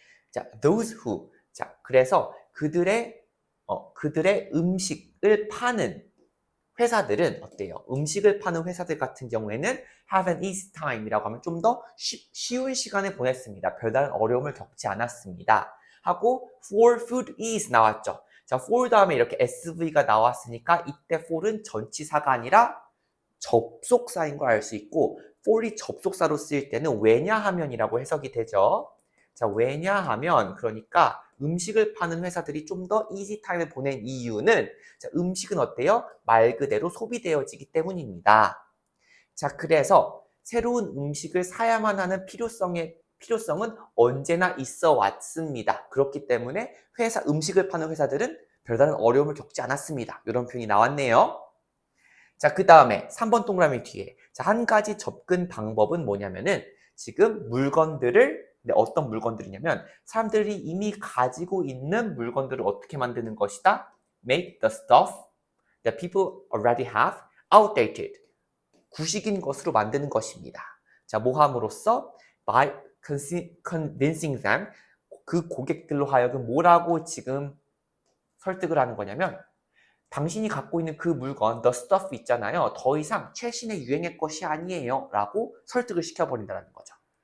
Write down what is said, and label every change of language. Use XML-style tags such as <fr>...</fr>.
<ko>자,</ko> <en>those who.</en> <ko>자, 그래서 그들의 음식을 파는 회사들은 어때요? 음식을 파는 회사들 같은 경우에는</ko> <en>have an easy time</en> <ko>이라고 하면 좀 더 쉬운 시간을 보냈습니다. 별다른 어려움을 겪지 않았습니다. 하고</ko> <en>for food is</en> <ko>나왔죠. 자, for 다음에 이렇게 SV가 나왔으니까 이때 for은 전치사가 아니라 접속사인 걸 알 수 있고 for이 접속사로 쓰일 때는 왜냐하면이라고 해석이 되죠. 자, 왜냐하면 그러니까 음식을 파는 회사들이 좀 더 이지 타임을 보낸 이유는 자, 음식은 어때요? 말 그대로 소비되어지기 때문입니다. 자, 그래서 새로운 음식을 사야만 하는 필요성은 언제나 있어 왔습니다. 그렇기 때문에 음식을 파는 회사들은 별다른 어려움을 겪지 않았습니다. 이런 표현이 나왔네요. 자, 그 다음에 3번 동그라미 뒤에 자, 한 가지 접근 방법은 뭐냐면은 지금 어떤 물건들이냐면 사람들이 이미 가지고 있는 물건들을 어떻게 만드는 것이다?</ko> <en>Make the stuff that people already have outdated.</en> <ko>구식인 것으로 만드는 것입니다. 자, 뭐 함으로써?</ko> <en>By convincing them.</en> <ko>그 고객들로 하여금 뭐라고 지금 설득을 하는 거냐면 당신이 갖고 있는 그 물건,</ko> <en>the stuff</en> <ko>있잖아요. 더 이상 최신의 유행의 것이 아니에요. 라고 설득을 시켜버린다는 거죠.</ko>